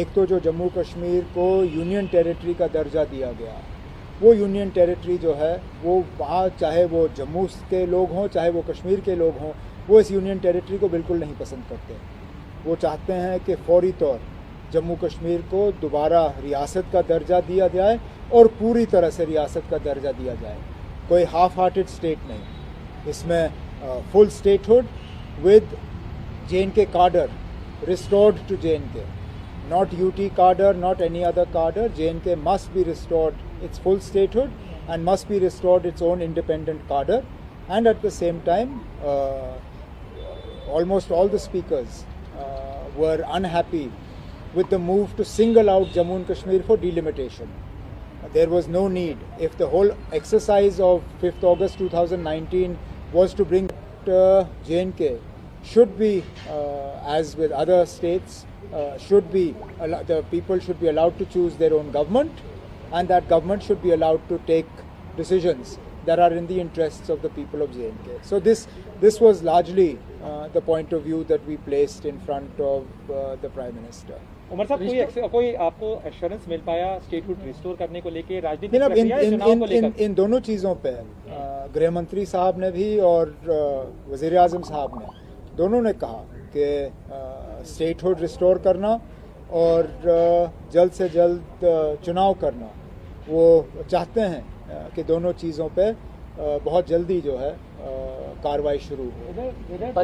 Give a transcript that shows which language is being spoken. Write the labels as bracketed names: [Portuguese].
[Hindi] एक तो जो जम्मू कश्मीर को यूनियन टेरिटरी का दर्जा दिया गया, वो यूनियन टेरिटरी जो है वो वहाँ, चाहे वो जम्मू के लोग हों चाहे वो कश्मीर के लोग हों, वो इस यूनियन टेरिटरी को बिल्कुल नहीं पसंद करते। वो चाहते हैं कि फौरी तौर जम्मू कश्मीर को दोबारा रियासत का दर्जा दिया जाए और पूरी तरह से रियासत का दर्जा दिया जाए, कोई हाफ हार्टेड स्टेट नहीं। इसमें [English] Full statehood with JNK cadre restored to JNK, not UT cadre, not any other cadre. JNK must be restored its full statehood and must be restored its own independent cadre. And at the same time, almost all the speakers were unhappy with the move to single out Jammu and Kashmir for delimitation. There was no need. If the whole exercise of 5th August 2019 was to bring JNK, should be, as with other states, the people should be allowed to choose their own government, and that government should be allowed to take decisions that are in the interests of the people of JNK. So this was largely the point of view that we placed in front of the Prime Minister. [Hindi] Umar साहब, कोई आपको assurance मिल पाया statehood restore करने को लेके, राजनीतिक प्रक्रिया या चुनाव को लेकर? इन दोनों चीज़ों पे गृह मंत्री साहब ने भी और वज़ीर आज़म साहब ने, दोनों ने कहा कि स्टेटहुड रिस्टोर करना और जल्द से जल्द चुनाव करना, वो चाहते हैं कि दोनों चीज़ों पे बहुत जल्दी जो है कार्रवाई शुरू हो।